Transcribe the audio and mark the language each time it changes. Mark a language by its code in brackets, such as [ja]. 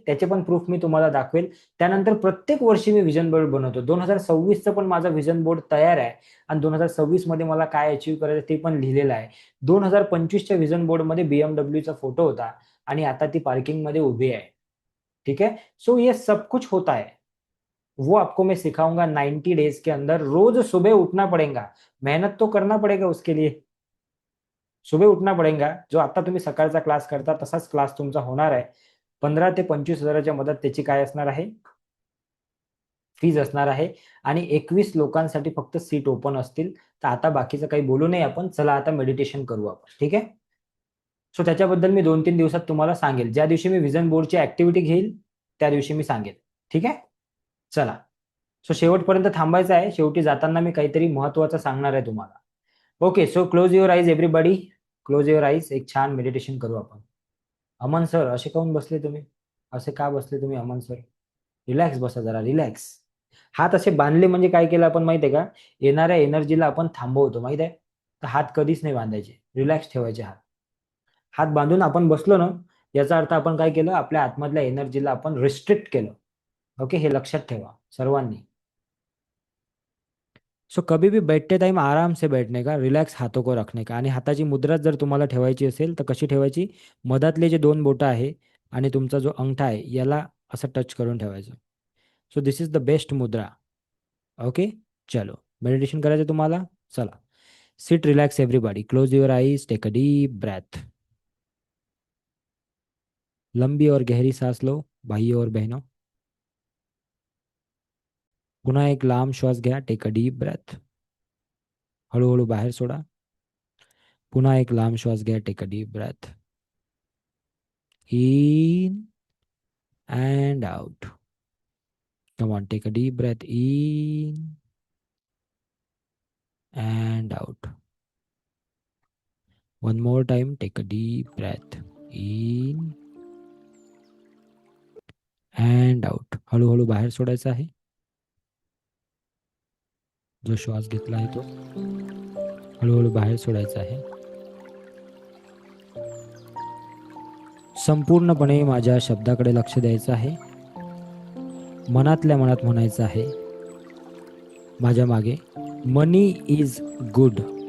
[mr] त्याचे पण प्रूफ मी तुम्हाला दाखवेल. त्यानंतर प्रत्येक वर्षी मी व्हिजन बोर्ड बनवतो. 2026चं पण माझं व्हिजन बोर्ड तयार आहे आणि 2026 मध्ये मला काय अचीव्ह करायचं ते पण लिहिलेलं आहे. 2025च्या व्हिजन बोर्डमध्ये बीएमडब्ल्यूचा फोटो होता आणि आता ती पार्किंग मध्ये उभी आहे. [hi] ठीक है. सो ये सब कुछ होता है. वो आपको मैं सिखाऊंगा 90 डेज के अंदर. रोज सुबह उठना पड़ेगा. मेहनत तो करना पड़ेगा उसके लिए. सुबह उठना पड़ेगा. [mr] जो आता तुम्ही सकाळचा क्लास करता तसाच क्लास तुमचा होणार आहे. 15 ते 25 हजाराच्या मदत त्याची काय असणार आहे, फीज असणार आहे आणि 21 लोकांसाठी फक्त सीट ओपन असतील. तर आता बाकीचं काही बोलू नये आपण. चला आता मेडिटेशन करू आपण. ठीक आहे. सो त्याच्याबद्दल मी 2-3 दिवसात तुम्हाला सांगेल. ज्या दिवशी मी व्हिजन बोर्डची ऍक्टिव्हिटी घेईल त्या दिवशी मी सांगेल. ठीक आहे. चला. सो शेवटपर्यंत थांबायचं आहे. शेवटी जाताना मी काहीतरी महत्वाचं सांगणार आहे तुम्हाला. Okay. [en] So close your eyes everybody. Close your eyes. [mr] एक छान मेडिटेशन करू आपण. अमन सर असे काऊन बसले तुम्ही. असे का बसले तुम्ही अमन सर. रिलॅक्स बसा जरा, रिलॅक्स. हात असे बांधले म्हणजे काय केलं आपण माहिती आहे का, येणाऱ्या एनर्जीला आपण थांबवतो माहित आहे. तर हात कधीच नाही बांधायचे, रिलॅक्स ठेवायचे हात. हात बांधून आपण बसलो ना, याचा अर्थ आपण काय केलं, आपल्या आतमधल्या एनर्जीला आपण रिस्ट्रिक्ट केलं. ओके. हे लक्षात ठेवा सर्वांनी. [hi] सो कभी भी बैठते टाइम आराम से बैठने का, रिलॅक्स हातों को रखने का. [mr] आणि हाताची मुद्रा जर तुम्हाला ठेवायची असेल तर कशी ठेवायची, मधातले जे 2 बोटं आहे आणि तुमचा जो अंगठा आहे याला असं टच करून ठेवायचं. [en] So this is the best mudra. Okay. चलो [mr] मेडिटेशन करायचं तुम्हाला. [en] चला. Sit relax everybody. Close your eyes. Take a deep breath. [hi] लंबी और गहरी सांस लो भाइयों और बहनों. [mr] पुन्हा एक लांब श्वास घ्या. [en] Take a deep breath. [mr] हळूहळू बाहेर सोडा. पुन्हा एक लांब श्वास घ्या. [en] Take a deep breath. In and out. Come on, take a deep breath in and out. One more time, take a deep breath in and out. [mr] हळूहळू बाहेर सोडायचं आहे. जो श्वास घेतला आहे तो हळूहळू बाहेर सोडायचा आहे. संपूर्णपणे माझ्या शब्दाकडे लक्ष द्यायचं आहे. मनातल्या मनात म्हणायचं आहे माझ्या मागे, [en] Money is good.